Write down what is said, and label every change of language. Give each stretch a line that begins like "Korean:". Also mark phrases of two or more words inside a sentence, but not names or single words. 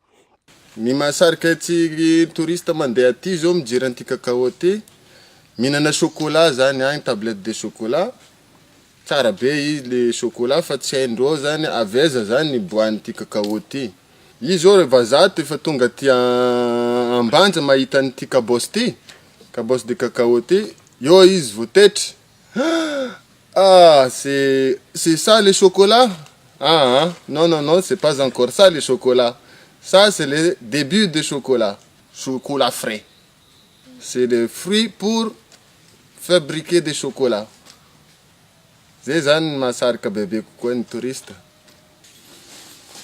Malagasy: Ny mahasarika ty touriste mandeha aty zao mijery an'ty cacao ty, mihinana chocolat zany agny,
French: tablette de chocolat.
Malagasy: Tsara be izy le chocolat fa tsy haindreo zany aveza zany iboahan'ty cacao ty. Izy zao vazaha ty efa tonga ty ambanja mahita an'ty kabosy ty, kabosy de cacao ty, eo izy votetry.
French: C'est ça le chocolat? Non, c'est pas encore ça le chocolat. Ça, c'est le début de chocolat. Chocolat frais. C'est le fruit pour fabriquer des chocolats.
Malagasy: Zay zany mahasarika bebe kokoa ny touriste.